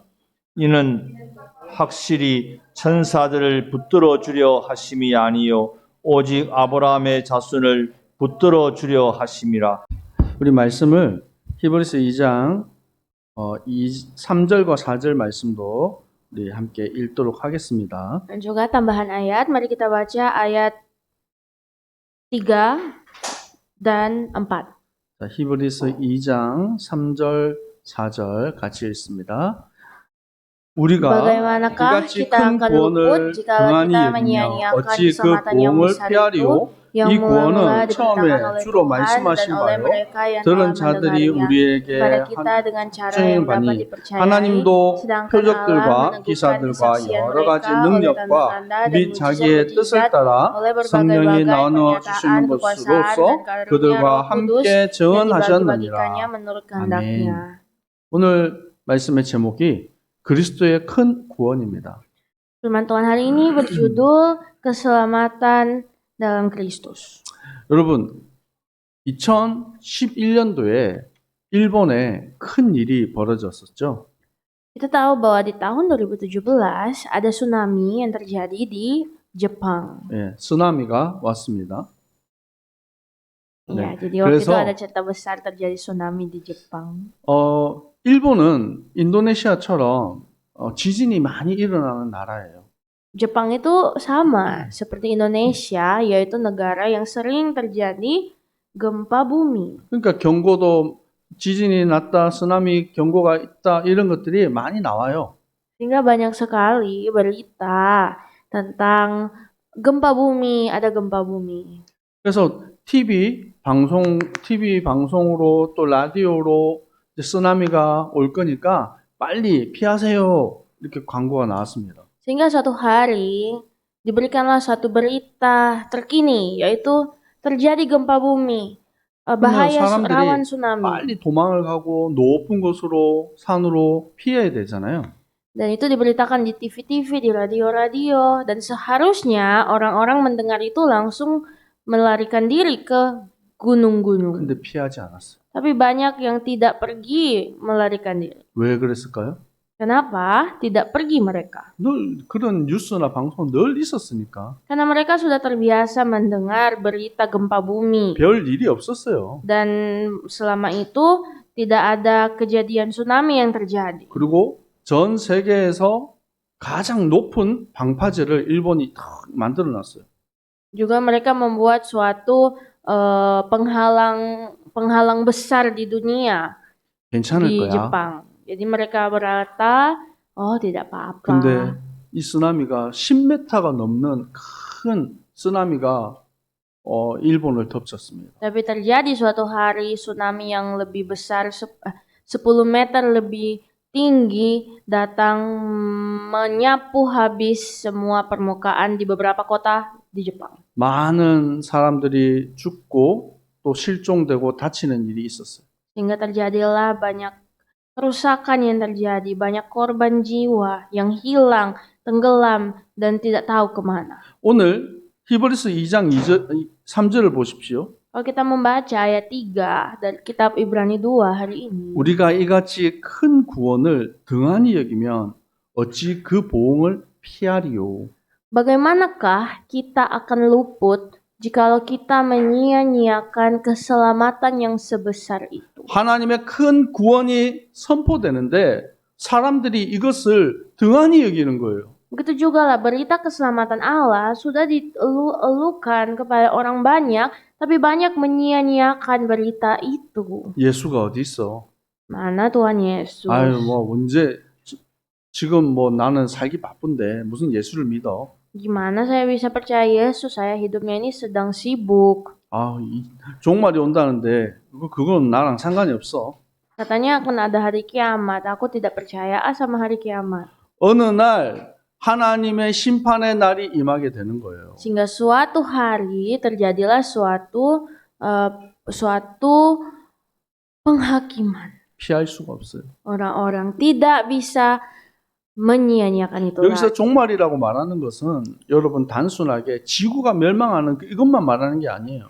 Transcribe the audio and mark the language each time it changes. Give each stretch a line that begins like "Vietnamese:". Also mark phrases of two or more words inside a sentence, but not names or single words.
Korean: 이는 확실히 천사들을 붙들어 주려 하심이 아니요 오직 아브라함의 자손을 붙들어 주려 하심이라. 우리 말씀을 히브리서 2장 3절과 4절 말씀도 우리 함께 읽도록 하겠습니다.
Indonesian: Dan juga tambahan ayat, mari kita baca ayat 3 dan 4.
Korean: 자, 히브리서 2장 3절, 4절 같이 읽습니다. 우리가
Indonesian: Bagaimanakah
Korean: 이같이
Indonesian: kita
Korean: 큰
Indonesian: akan
Korean: 구원을
Indonesian: luput jikalau
Korean: 등한히
Indonesian: kita
Korean: 여기며
Indonesian: menyia-nyiakan
Korean: 어찌 그
Indonesian: keselamatan yang
Korean: 구원을
Indonesian: besar itu
Korean: 피하리요?
Indonesian: yang
Korean: 이
Indonesian: mula-mula
Korean: 구원은
Indonesian: diberitakan
Korean: 처음에
Indonesian: oleh
Korean: 주로
Indonesian: Tuhan
Korean: 말씀하신
Indonesian: dan oleh
Korean: 바요.
Indonesian: mereka yang
Korean: 들은
Indonesian: telah
Korean: 자들이
Indonesian: mendengarnya
Korean: 우리에게
Indonesian: kepada kita dengan cara
Korean: 증인
Indonesian: yang dapat
Korean: 바니
Indonesian: dipercayai,
Korean: 하나님도
Indonesian: sedangkan
Korean: 표적들과
Indonesian: Allah meneguhkan
Korean: 기사들과
Indonesian: kesaksian
Korean: 여러 가지
Indonesian: mereka oleh
Korean: 능력과
Indonesian: tanda-tanda dan
Korean: 및 자기의 뜻을
Indonesian: mujizat-mujizat
Korean: 따라
Indonesian: oleh
Korean: 성령이
Indonesian: berbagai-bagai
Korean: 나누어
Indonesian: pernyataan
Korean: 주시는
Indonesian: kekuasaan
Korean: 것으로서
Indonesian: dan karunia
Korean: 그들과
Indonesian: Roh Kudus
Korean: 함께
Indonesian: yang
Korean: 증언하셨느니라.
Indonesian: dibagi-bagikannya menurut kehendaknya.
Korean: 오늘 말씀의 제목이 그리스도의 큰 구원입니다.
Indonesian: Firman Tuhan hari ini berjudul Keselamatan dalam Kristus.
Korean: 여러분, 2011년도에 일본에 큰 일이 벌어졌었죠.
Indonesian: Kita tahu bahwa di tahun 2017 ada tsunami yang terjadi di Jepang.
Korean: 예, 쓰나미가 왔습니다.
Indonesian: Ya,
Korean: 네.
Indonesian: jadi waktu itu
Korean: 그래서
Indonesian: ada cerita besar terjadi tsunami di Jepang.
Korean: 일본은 인도네시아처럼 지진이 많이 일어나는 나라예요.
Indonesian: Jepang itu sama seperti Indonesia, yaitu negara yang sering terjadi gempa bumi.
Korean: 그러니까 경고도 지진이 났다, 쓰나미 경고가 있다 이런 것들이 많이 나와요.
Indonesian: Sehingga banyak sekali berita tentang gempa bumi, ada gempa bumi.
Korean: 그래서 TV 방송으로 또 라디오로 이제 쓰나미가 올 거니까 빨리 피하세요. 이렇게 광고가 나왔습니다.
Indonesian: Sehingga suatu hari diberikanlah suatu berita terkini, yaitu terjadi gempa bumi, bahaya
Korean: 사람들이
Indonesian: rawan tsunami.
Korean: 빨리 도망을 가고 높은 곳으로 산으로 피해야 되잖아요.
Indonesian: Dan itu diberitakan di TV-TV, di radio-radio, dan seharusnya orang-orang mendengar itu langsung melarikan diri ke gunung-gunung.
Korean: 근데 피하지 않았어요.
Indonesian: Tapi banyak yang tidak pergi melarikan diri.
Korean: 왜 그랬을까요?
Indonesian: Kenapa tidak pergi mereka?
Korean: 늘 그런 뉴스나 방송 늘 있었으니까.
Indonesian: Karena mereka sudah terbiasa mendengar berita gempa bumi.
Korean: 별 일이 없었어요.
Indonesian: Dan selama itu tidak ada kejadian tsunami yang terjadi.
Korean: 그리고 전 세계에서 가장 높은 방파제를 일본이 탁 만들어 놨어요.
Indonesian: Juga mereka membuat suatu penghalang besar di dunia
Korean: 괜찮을
Indonesian: di
Korean: 거야.
Indonesian: Jepang. Jadi mereka berkata, oh tidak apa-apa.
Korean: 근데 이 쓰나미가 10m가 넘는 큰 쓰나미가 일본을 덮쳤습니다.
Indonesian: Tapi terjadi suatu hari tsunami yang lebih besar 10 meter lebih tinggi datang menyapu habis semua permukaan di beberapa kota di Jepang.
Korean: 많은 사람들이 죽고 또 실종되고 다치는 일이 있었어요.
Indonesian: Sehingga terjadilah banyak kerusakan yang terjadi, banyak korban jiwa yang hilang, tenggelam, dan tidak tahu kemana.
Korean: 오늘 히브리서 2장 3절을 보십시오.
Indonesian: Kalau kita membaca ayat 3 dari kitab Ibrani 2 hari ini,
Korean: 우리가 이같이 큰 구원을 등한히 여기면 어찌 그 보응을 피하리요.
Indonesian: bagaimanakah kita akan luput jikalau kita menyia-nyiakan keselamatan yang sebesar itu?
Korean: 하나님의 큰 구원이 선포되는데 사람들이 이것을 등한히 여기는 거예요.
Indonesian: Begitu juga lah berita keselamatan Allah sudah dielukan kepada orang banyak, tapi banyak menyia-nyiakan berita itu.
Korean: 예수가 어디 있어?
Indonesian: Mana Tuhan Yesus?
Korean: 아유, 뭐 언제 지금 뭐 나는 살기 바쁜데 무슨 예수를 믿어?
Indonesian: Gimana saya bisa percaya Yesus? Saya hidupnya ini sedang sibuk.
Korean: 아, 종말이 온다는데 그건 나랑 상관이 없어.
Indonesian: Katanya akan ada hari kiamat. Aku tidak percaya sama hari kiamat.
Korean: 어느 날 하나님의 심판의 날이 임하게 되는 거예요.
Indonesian: Sehingga suatu hari terjadilah suatu penghakiman.
Korean: 피할 수가 없어요.
Indonesian: Orang-orang tidak bisa menyia-nyiakan itu.
Korean: 여기서 종말이라고 말하는 것은 여러분 단순하게 지구가 멸망하는 이것만 말하는 게 아니에요.